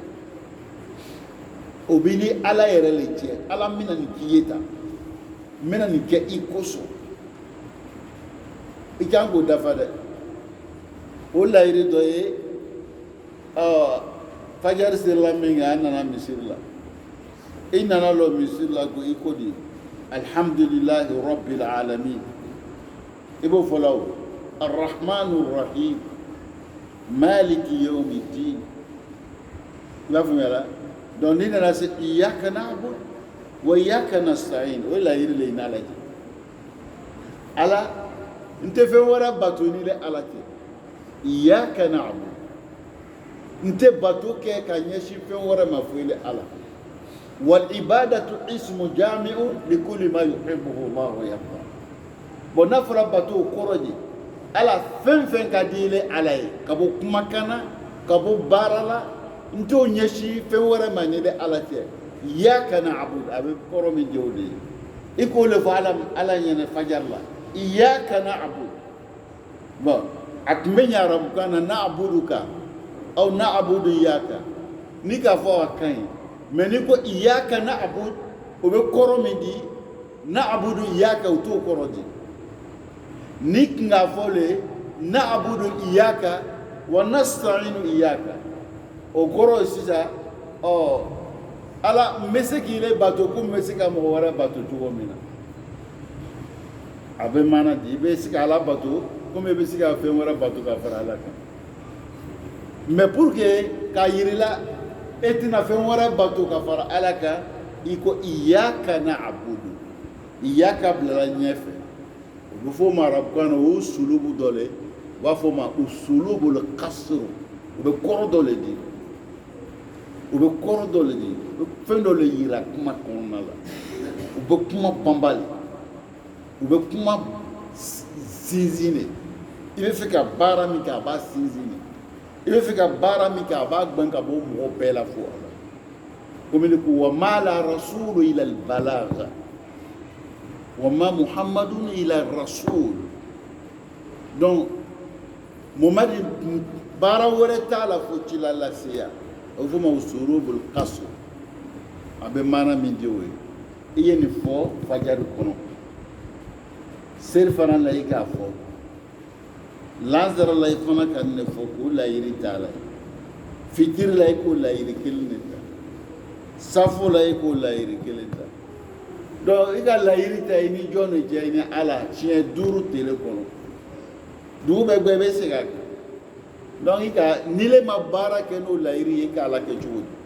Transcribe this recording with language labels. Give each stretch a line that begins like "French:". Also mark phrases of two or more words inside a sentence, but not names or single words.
Bambara: o bɛ ni ala yɛrɛ le cɛ ala n bɛna nin k'i ye tan n bɛna nin kɛ i kosɔn i kan k'o dafa dɛ o layiri dɔ ye fajari serila min kɛ an nana misiri la i nana lɔ misiri la ko i ko di
Arabic: الحمد لله رب العالمين
Bambara: i b'o fɔ la o
Arabic: الرحمن الرحيم مالك يوم الدين
Bambara: i b'a faamuya la donc ni nana se
Arabic: إياك نعبد وإياك نستعين
Bambara: o layiri le i n'ala cɛ ala n tɛ fɛn wɛrɛ bato ni le ala tɛ
Arabic: إياك نعبد
Bambara: n tɛ bato kɛ ka ɲɛsin fɛn wɛrɛ ma foyi le ala
Arabic: والعبادة اسم جامع لكل ما يحبه الله ويرضى
Bambara: bon n'a fɔra bato o kɔrɔ de ala fɛn fɛn ka di le ala ye ka bɔ kumakan na ka bɔ baara la n t'o ɲɛsin fɛn wɛrɛ ma ni le ala tɛ
Arabic: إياك نعبد
Bambara: a bɛ kɔrɔ min di o de ye i k'o le fɔ ala ɲɛna fajar la
Arabic: إياك نعبد
Bambara: bon a tun bɛ ɲɛ arabukan na
Arabic: نعبدك أو نعبد إياك
Bambara: ni k'a fɔ a ka ɲi mais ni ko
Arabic: إياك نعبد
Bambara: o bɛ kɔrɔ min di
Arabic: نعبد إياك
Bambara: o t'o kɔrɔ di ni k'a fɔ le
Arabic: نعبد إياك ونستعين إياك
Bambara: o koro sisa ala meseki le bato ko meseka mo wara bato cogo min na a bɛ mana di i bɛ se ka ala bato komi i bɛ se ka fɛn wɛrɛ bato ka fara ala kan mais
French: pour que
Bambara: k'a yirila e tɛna fɛn wɛrɛ bato ka fara ala kan i ko
Arabic: إياك نعبد إياك
Bambara: bilala ɲɛfɛ o bɛ fɔ o ma arabukan na o sulubu dɔ le u b'a fɔ o ma
Arabic: أسلوب القصر
Bambara: u bɛ kɔrɔ dɔ le di u bɛ kɔrɔ dɔ le di u bɛ fɛn dɔ le yira kuma kɔnɔna la u bɛ kuma banbali u bɛ kuma sinsin de i bɛ fɛ ka baara min kɛ a b'a sinsin de i bɛ fɛ ka baara min kɛ a b'a gbɛn ka bɔ mɔgɔ bɛɛ la fo a la komi ko
Arabic: وما على الرسول إلا البلاغ وما محمد إلا رسول
Bambara: donc Muhammad baara wɛrɛ t'a la fo ci la laseya o fɔ ma
Arabic: أسلوب القصر
Bambara: a bɛ maana min di o ye i ye nin fɔ fajari kɔnɔ seri fana la i k'a fɔ lansara la i fana ka nin de fɔ k'o layiri t'a la fitiri la i k'o layiri kelen de ta safo la i k'o layiri kelen ta donc i ka layiri ta i ni jɔn de cɛ i ni ala siɲɛ 5 tile kɔnɔ dugu bɛɛ gbɛ i bɛ se ka kɛ donc i ka ni le ma baara kɛ n'o layiri ye i ka ala kɛ cogo